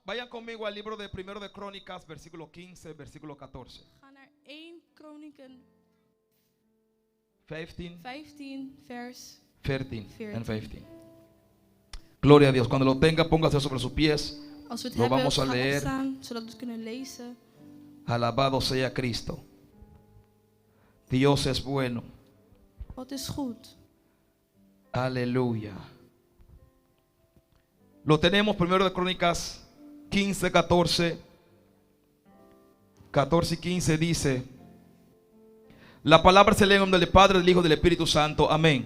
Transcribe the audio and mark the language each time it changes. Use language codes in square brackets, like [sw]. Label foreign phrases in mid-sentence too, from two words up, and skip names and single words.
[es] Vayan conmigo al libro de Primero de Crónicas, versículo 15, versículo 14. [nl] Ga naar 1 Kronieken 15, 15 vers [en] 13 and 15. [es] Gloria a Dios. Cuando lo tenga, póngase sobre sus pies. [nl] Als we het [es] Lo [nl] hebben, [es] vamos a [nl] ga [es] leer. [nl] opstaan, zodat we het kunnen lezen. [es] Alabado sea Cristo. Dios es bueno. [nl] God is goed. [es] Aleluya. Lo tenemos primero de Crónicas 15, 14. 14 y 15 dice: la palabra se lee en nombre del Padre, del Hijo y del Espíritu Santo. Amén.